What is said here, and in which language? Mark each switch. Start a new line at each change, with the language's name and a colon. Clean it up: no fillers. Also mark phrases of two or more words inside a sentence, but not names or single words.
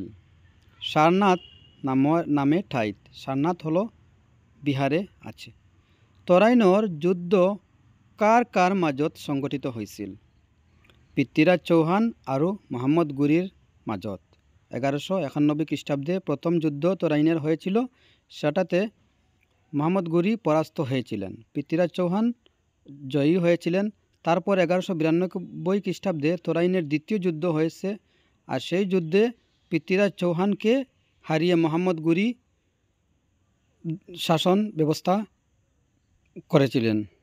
Assamese: সাৰনাথ নামে ঠাইত। সাৰনাথ হল বিহারে আছে। তৰাইনৰ যুদ্ধ কাৰ কাৰ মাজত সংঘটিত হৈছিল? পৃথ্বীৰাজ চৌহান আৰু মহম্মদ ঘুরির মাজত।
Bangla: ১১৯১ খ্ৰীষ্টাব্দে প্রথম যুদ্ধ তরাইনের হয়েছিল। সেটাতে মহম্মদ ঘুরি পরাস্ত হয়েছিলেন, পৃথ্বীরাজ চৌহান জয়ী হয়েছিলেন। তারপর ১১৯২ খ্ৰীষ্টাব্দে তরাইনের দ্বিতীয় যুদ্ধ হয়েছে, আর সেই যুদ্ধে পৃথ্বীরাজ চৌহানকে হারিয়ে মহম্মদ ঘুরি শাসন ব্যবস্থা করেছিলেন।